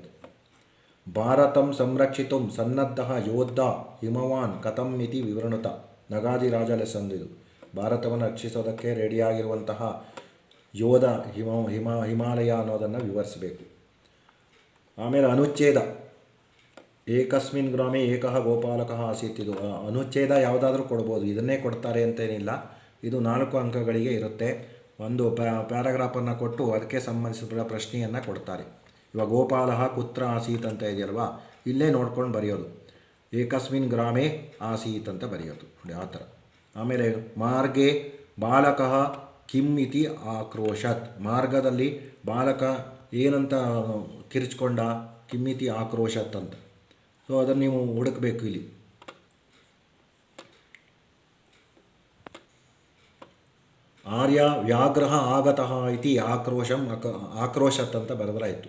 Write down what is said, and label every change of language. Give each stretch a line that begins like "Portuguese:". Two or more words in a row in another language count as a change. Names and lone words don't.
Sanskrit: ಭಾರತಂ ಸಂರಕ್ಷಿತುಂ ಸನ್ನದ್ಧ ಯೋದ್ಧ ಹಿಮವಾನ್ ಕಥಂ ಇತಿ ವಿವೃಣುತ.
Kannada: ನಗಾದಿರಾಜ ಲೆಸನ್ ಇದು. ಭಾರತವನ್ನು ರಕ್ಷಿಸೋದಕ್ಕೆ ರೆಡಿಯಾಗಿರುವಂತಹ ಯೋಧ ಹಿಮಾಲಯ ಅನ್ನೋದನ್ನು ವಿವರಿಸಬೇಕು. ಆಮೇಲೆ ಅನುಚ್ಛೇದ.
Sanskrit: ಏಕಸ್ಮಿನ್ ಗ್ರಾಮೇ ಏಕಃ ಗೋಪಾಲಕಃ ಆಸೀತ್.
Kannada: ಇದು ಅನುಚ್ಛೇದ ಯಾವುದಾದ್ರೂ ಕೊಡ್ಬೋದು, ಇದನ್ನೇ ಕೊಡ್ತಾರೆ ಅಂತೇನಿಲ್ಲ. ಇದು 4 ಅಂಕಗಳಿಗೆ ಇರುತ್ತೆ. ಒಂದು ಪ್ಯಾರಾಗ್ರಾಫನ್ನು ಕೊಟ್ಟು ಅದಕ್ಕೆ ಸಂಬಂಧಿಸಿದ ಪ್ರಶ್ನೆಯನ್ನು ಕೊಡ್ತಾರೆ. ಇವಾಗ
Sanskrit: ಗೋಪಾಲಃ ಕುತ್ರ ಆಸೀತ್
Kannada: ಅಂತ ಇದೆಯಲ್ವಾ, ಇಲ್ಲೇ ನೋಡ್ಕೊಂಡು ಬರೆಯೋದು.
Sanskrit: ಏಕಸ್ಮಿನ್ ಗ್ರಾಮೇ ಆಸೀತ್
Kannada: ಅಂತ ಬರೆಯೋದು ನೋಡಿ ಆ ಥರ.
Sanskrit: ಆಮೇಲೆ ಮಾರ್ಗೆ ಬಾಲಕಃ ಕಿಮ್ ಇತಿ ಆಕ್ರೋಶತ್.
Kannada: ಮಾರ್ಗದಲ್ಲಿ ಬಾಲಕ ಏನಂತ ಕಿರ್ಚ್ಕೊಂಡ,
Sanskrit: ಕಿಮ್ಮಿತಿ ಆಕ್ರೋಶತ್
Kannada: ಅಂತ. ಸೊ ಅದನ್ನು ನೀವು ಹುಡುಕಬೇಕು ಇಲ್ಲಿ.
Sanskrit: ಆರ್ಯ ವ್ಯಾಘ್ರಃ ಆಗತಃ ಇತಿ ಆಕ್ರೋಶತ್
Kannada: ಅಂತ ಬರೆದ್ರಾಯಿತು.